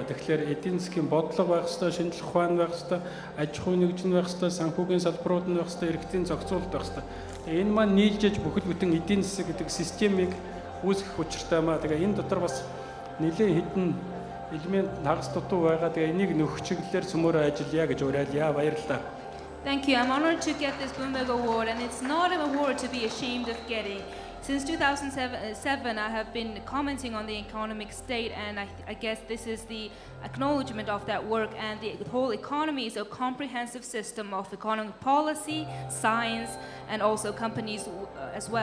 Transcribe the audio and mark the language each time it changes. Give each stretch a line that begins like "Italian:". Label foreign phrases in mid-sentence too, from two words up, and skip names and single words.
Mongolian: Тэгэхээр эдийн засгийн бодлого байх хэрэгтэй, шинжлэх ухаан байх хэрэгтэй, аж ахуй нэгжин байх хэрэгтэй, санхүүгийн салбарууд нь байх хэрэгтэй, иргэдийн зохицуулалт байх хэрэгтэй. Тэгээ энэ маань нийлжээж бүхэл бүтэн эдийн засаг гэдэг системийг үүсгэх учиртай маа. Тэгээ энэ дотор бас нэлээд хэдэн элемент хагас дутуу байгаа. Тэгээ энийг нөхөх чиглэлээр цөмөөрөө ажиллая гэж уриалъя. Баярлалаа.
English: Thank you. I'm honored to get this Bloomberg Award, and it's not an award to be ashamed of getting. Since 2007, I have been commenting on the economic state, and I guess this is the acknowledgement of that work. And the whole economy is a comprehensive system of economic policy, science, and also companies as well.